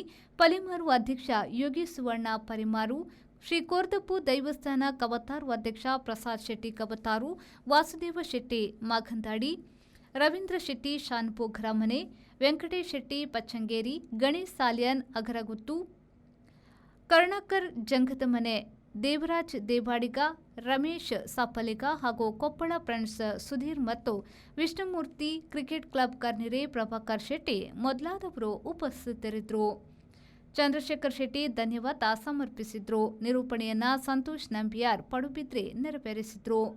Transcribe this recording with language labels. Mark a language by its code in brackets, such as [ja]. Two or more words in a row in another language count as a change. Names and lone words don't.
[kn] ಪಲಿಮಾರು ಅಧ್ಯಕ್ಷ ಯೋಗಿ ಸುವರ್ಣ ಪರಿಮಾರು, ಶ್ರೀ ಕೋರ್ದಪ್ಪು ದೇವಸ್ಥಾನ ಕವತಾರು ಅಧ್ಯಕ್ಷ ಪ್ರಸಾದ್ ಶೆಟ್ಟಿ ಕವತಾರು, ವಾಸುದೇವ ಶೆಟ್ಟಿ ಮಾಗಂದಾಡಿ, ರವೀಂದ್ರ ಶೆಟ್ಟಿ ಶಾನ್ಭೋಗ್ ರಮನೆ, ವೆಂಕಟೇಶ್ ಶೆಟ್ಟಿ ಪಚ್ಚಂಗೇರಿ, ಗಣೇಶ್ ಸಾಲ್ಯನ್ ಅಗರಗುತ್ತು, ಕರುಣಾಕರ್ ಜಂಗದಮನೆ, ದೇವರಾಜ್ ದೇವಾಡಿಗ, ರಮೇಶ್ ಸಾಪಲಿಗ ಹಾಗೂ ಕೊಪ್ಪಳ ಫ್ರೆಂಡ್ಸ್ ಸುಧೀರ್ ಮತ್ತು ವಿಷ್ಣುಮೂರ್ತಿ ಕ್ರಿಕೆಟ್ ಕ್ಲಬ್ ಕರ್ನೆರೆ ಪ್ರಭಾಕರ್ ಶೆಟ್ಟಿ ಮೊದಲಾದವರು ಉಪಸ್ಥಿತರಿದ್ದರು. ಚಂದ್ರಶೇಖರ್ ಶೆಟ್ಟಿ ಧನ್ಯವಾದ ಸಮರ್ಪಿಸಿದ್ರು. ನಿರೂಪಣೆಯನ್ನ ಸಂತೋಷ್ ನಂಬಿಯಾರ್ ಪಡುಬಿದ್ರಿ ನೆರವೇರಿಸಿದ್ರು.